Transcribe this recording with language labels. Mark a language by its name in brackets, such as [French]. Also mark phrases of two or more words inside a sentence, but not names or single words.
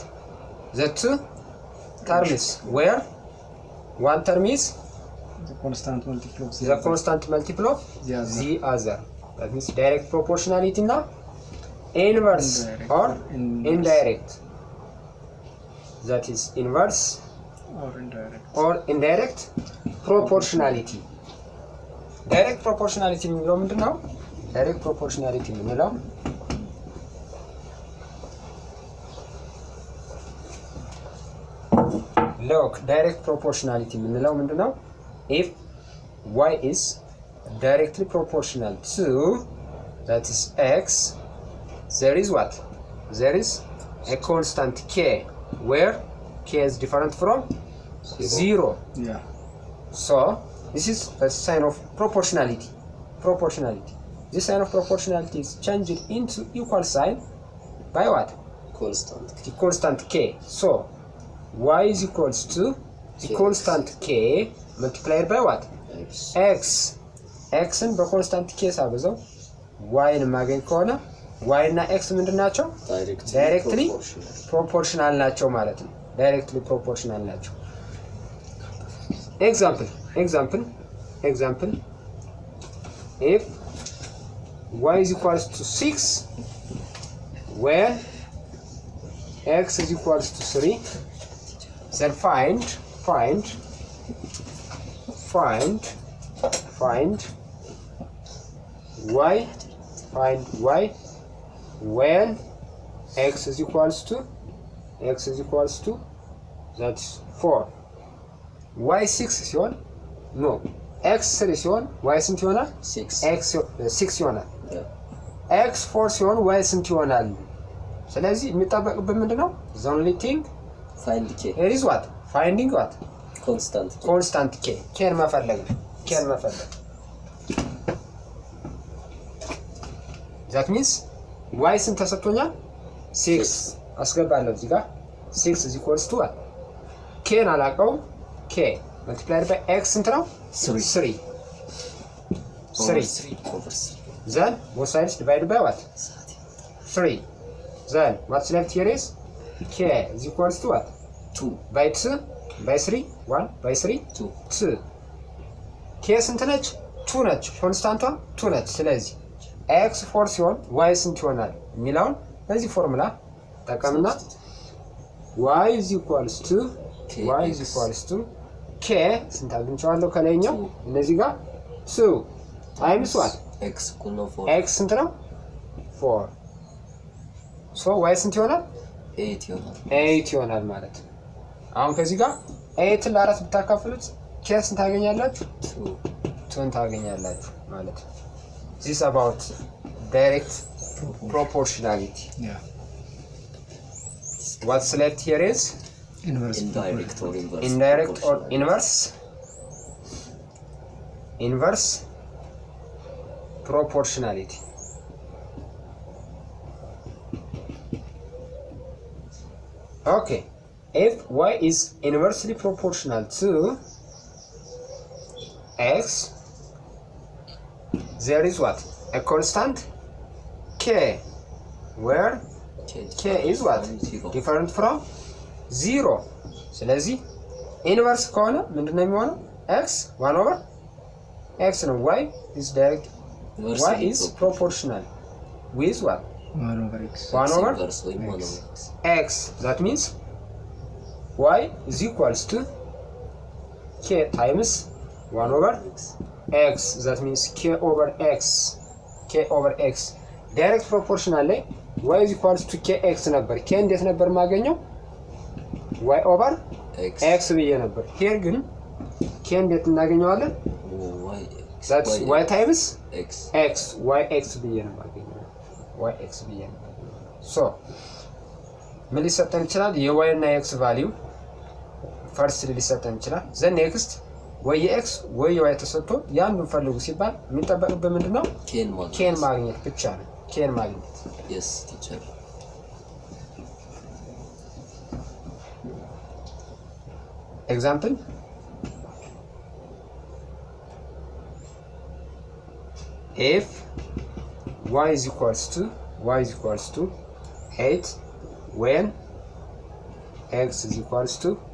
[English] The two terms where one term is the constant multiple of the other. That means direct proportionality now inverse or indirect. That is inverse or indirect proportionality. Direct proportionality [Amharic] የምንለው ምንድነው? [English] Direct proportionality የምንለው look, direct proportionality [Amharic] የምንለው ምንድነው? [English] If y is directly proportional to, that is x, there is what? There is a constant k where k is different from 0. Yeah. So this is a sign of proportionality. This sign of proportionality is changed into equal sign by what? The constant k. So y is equals to the constant k multiplied by what? [Amharic] X. Xን በኮንስታንት k ሳበዛው y-ን ማገኝ ከሆነ y እና x ምንድናቸው? [English] Directly proportional [Amharic] ናቸው ማለት ነው። [English] Directly proportional ናቸው። Example. If y is equals to 6 where x is equals to 3, then find y when x is equals to that's 4. [Amharic] y 6 ሲሆን no x 3 ሲሆን y ስንት ይሆናል? 6 ይሆናል። x 4 ሲሆን y ስንት ይሆናል? ስለዚህ የሚጠበቅብን ምንድነው? [English] the only thing find k. Here is what? Finding what? Constant [Amharic] k. K መፈለግ ነው። [English] That means [Amharic] y ስንት ተሰጥቶኛል? [English] 6 [Amharic] አስገባለሁ እዚህ ጋር [English] 6 is equals to what? [Amharic] k አላውቀውም። [English] k multiplied by x [Amharic] ስንት ነው? 3. [English] Then both sides divided by what? 3. Then what's left here is k is equals to what? 2 by 2 by 3 1 by 3 2. [Amharic] k ስንት ነች? 2 ነች። ኮንስታንቷ 2 ነች። ስለዚህ x 4 ሲሆን y ስንት ይሆናል የሚለውን በዚህ ፎርሙላ ተጠቀምና [English] y is equals to y is equals to k [Amharic] ስንት አግኝቻለሁ ከላይኛው እነዚህ ጋር 2 [English] times what x equal to 4 [Amharic] x ስንት ነው 4 so y ስንት ይሆናል 8 ይሆናል 8 ይሆናል ማለት ነው። አሁን ከዚህ ጋር 8 ለ4 ብታካፍሉት k ስንት ታገኛላችሁ 2 ታገኛላችሁ ማለት ነው። [English] this is about direct proportionality. Yeah. What's left here is Inverse. indirect or inverse indirect or inverse proportionality. Okay, if y is inversely proportional to x, there is what? A constant k, where k is what? Different from 0. [Amharic] ስለዚህ ኢንቨርስ ከሆነ ምንድነው የሚሆነው? [English] x 1 over x ነው። y is direct, y is proportional with what? 1 over x. 1 over x. That means y is equals to k times 1 over x. That means k over x. k over x. Direct proportional ላይ y is equals to kx [Amharic] ነበር። k እንዴት ነበር ማገኘው? [English] y over x [Amharic] ብዬ ነበር። here ግን k እንዴት እናገኘዋለን? [English] that's y times x yx [Amharic] ብዬ ነው ማገኘው። yx ብዬ ነው። so ምን ሊሰጠን ይችላል? የy እና x [English] value first [Amharic] ሊሰጠን ይችላል። [English] then next [Amharic] ወይ x ወይ y ተሰጥቶ ያንዱን ፈልጉ ሲባል የሚጠበቅብን ምንድነው? ኬን ማግኘት ብቻ ነው። ኬን ማግኘት። [English] yes teacher. example if y is equals to 8 when x is equals to